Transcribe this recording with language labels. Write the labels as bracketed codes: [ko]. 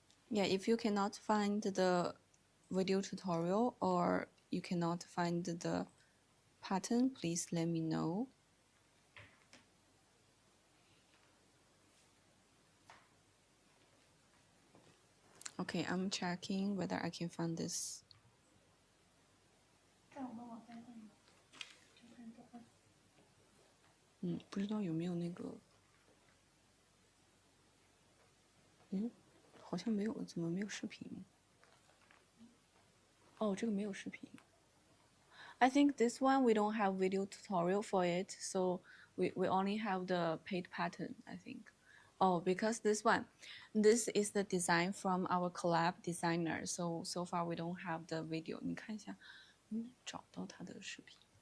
[en] Yeah, if you cannot find the video tutorial or you cannot find the pattern, please let me know. Okay, I'm checking whether I can find this. [zh] 在我们网站上有，就看找到。不知道有没有那个，好像没有，怎么没有视频？哦，这个没有视频。 [en] I think this one we don't have video tutorial for it, so we only have the paid pattern, I think. Oh, because this is the design from our collab designer, so far we don't have the video. [zh] 你看一下，找到他的视频。